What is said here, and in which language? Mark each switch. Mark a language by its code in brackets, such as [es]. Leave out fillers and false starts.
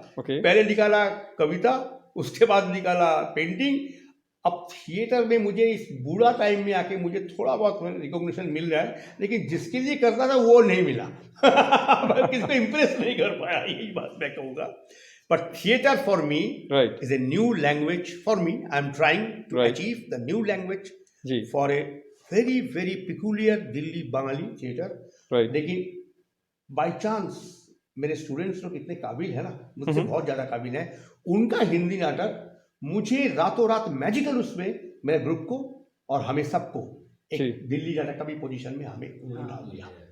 [hi] पहले निकाला कविता, उसके बाद निकाला पेंटिंग। अब थिएटर में मुझे इस बूढ़ा टाइम में आके मुझे थोड़ा बहुत रिकॉग्निशन मिल रहा है, लेकिन जिसके लिए करता था वो नहीं मिला। किसी को इम्प्रेस नहीं कर पाया, यही बात मैं कहूँगा। [en] But theater for me is a new language for me. I'm trying to achieve the new language for a very very peculiar Delhi Bengali theater. [hi] लेकिन [en] by chance [hi] मेरे स्टूडेंट्स लोग इतने काबिल है ना, मुझसे बहुत ज़्यादा काबिल है, उनका हिंदी नाटक मुझे रातों रात मैजिकल उसमें मेरे ग्रुप को और हमें सबको एक दिल्ली नाटक का भी पोजीशन में हमें डाल दिया।